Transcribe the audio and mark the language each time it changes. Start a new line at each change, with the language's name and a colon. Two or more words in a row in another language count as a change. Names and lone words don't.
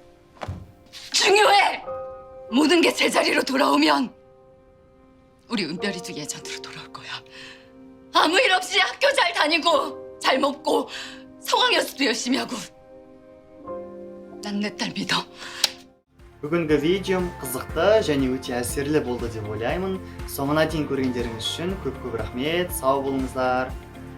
Korean: 중요해! 모든 게 제자리로 돌아오면 우리 은별이도 예전으로 돌아올 거야. 아무 일 없이 학교 잘 다니고 잘 먹고 성황 연습도 열심히 하고. 난 내 딸 믿어.
Kazakh: Бүгінгі видеом қызықты және өте әсерлі болды деп ойлаймын. Соңына дейін көргендеріңіз үшін көп рахмет. Сау болыңыздар.